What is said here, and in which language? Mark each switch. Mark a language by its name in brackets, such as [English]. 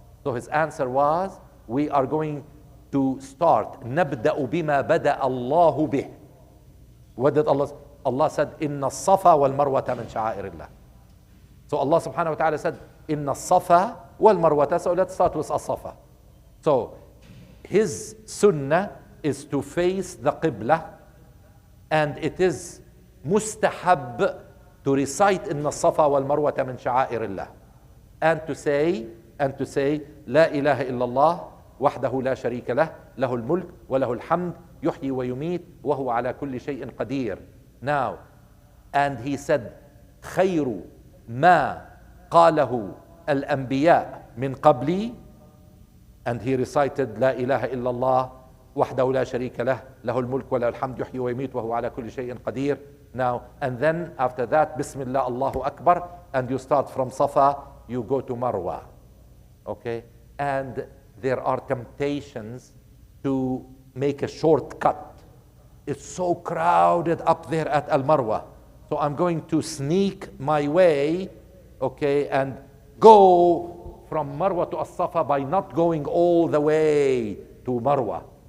[English] So his answer was, we are going to start [Arabic] نبدأ بما بدأ الله به. [English] What did Allah say? Allah said, [Arabic] إن الصفا والمروة من شعائر الله. [English] So Allah subhanahu wa ta'ala said, [Arabic] إن الصفا والمروة. [English] So let's start with As-Safa. So his sunnah is to face the Qibla, and it is mustahab to recite [Arabic] إن الصفا والمروة من شعائر الله, [English] and to say [Arabic] لا إله إلا الله وحده لا شريك له له الملك وله الحمد يحيي ويميت وهو على كل شيء قدير. [English] Now, and he said [Arabic] خير ما قاله الأنبياء من قبلي, [English] and he recited [Arabic] لا إله إلا الله وحده لا شريك له له الملك وله الحمد يحيي ويميت وهو على كل شيء قدير. [English] Now, and then after that, Bismillah, Allahu Akbar, and you start from Safa, you go to Marwa. Okay? And there are temptations to make a shortcut. It's so crowded up there at Al-Marwa. So I'm going to sneak my way, okay, and go from Marwa to As-Safa by not going all the way to Marwa.